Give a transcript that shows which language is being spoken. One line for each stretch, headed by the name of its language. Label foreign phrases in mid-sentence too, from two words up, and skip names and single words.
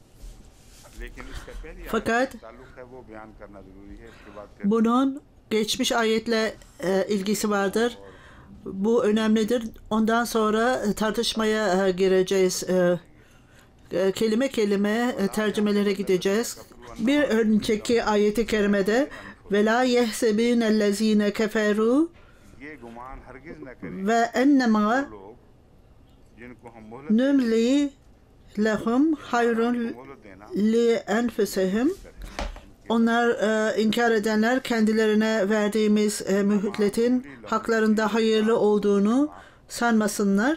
Turkish: Fakat bunun geçmiş ayetle ilgisi vardır. Bu önemlidir. Ondan sonra tartışmaya gireceğiz. Kelime kelime tercümelere gideceğiz. Bir önceki ayeti kerimede
Arabic: وَلَا يَحْسَبِينَ الَّذ۪ينَ كَفَرُوا
Turkish: ve
Arabic: أنما نملي لهم خير لأنفسهم,
Turkish: onlar inkar edenler kendilerine verdiğimiz mühletin haklarında hayırlı olduğunu sanmasınlar.